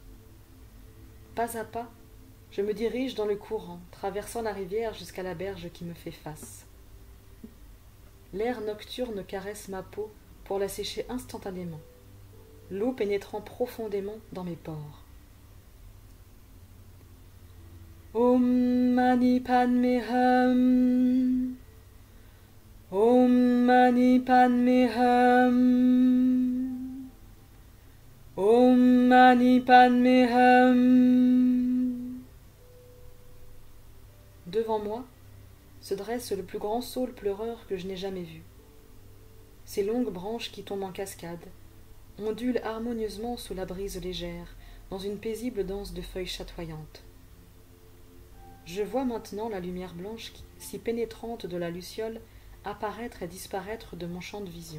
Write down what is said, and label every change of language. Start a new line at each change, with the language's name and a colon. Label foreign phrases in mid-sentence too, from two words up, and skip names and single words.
French: Pas à pas, je me dirige dans le courant, traversant la rivière jusqu'à la berge qui me fait face. L'air nocturne caresse ma peau pour la sécher instantanément, l'eau pénétrant profondément dans mes pores.
Sanskrit: ॐ मणि पद्मे हूँ. ॐ मणि पद्मे हूँ. ॐ मणि पद्मे हूँ.
French: Devant moi se dresse le plus grand saule pleureur que je n'ai jamais vu. Ses longues branches qui tombent en cascade ondulent harmonieusement sous la brise légère, dans une paisible danse de feuilles chatoyantes. Je vois maintenant la lumière blanche si pénétrante de la luciole apparaître et disparaître de mon champ de vision.